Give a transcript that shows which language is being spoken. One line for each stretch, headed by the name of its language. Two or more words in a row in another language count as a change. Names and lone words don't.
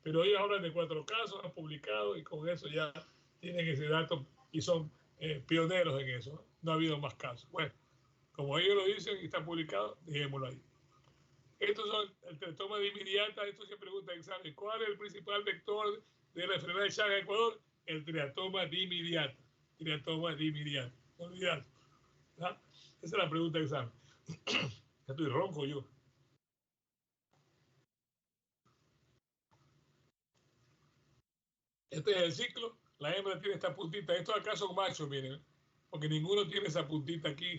Spanish: Pero ellos hablan de 4 casos, han publicado y con eso ya tienen ese dato y son pioneros en eso, ¿no? No ha habido más casos. Bueno, como ellos lo dicen y está publicado, dejémoslo ahí. Estos son el teratoma dimidiata. Esto se pregunta en examen. ¿Cuál es el principal vector de la enfermedad de Chagas en Ecuador? El teratoma dimidiata. Teratoma dimidiata. No olvidar. ¿Ah? Esa es la pregunta de examen. Ya estoy ronco yo. Este es el ciclo. La hembra tiene esta puntita. Estos acá son machos, miren. Porque ninguno tiene esa puntita aquí.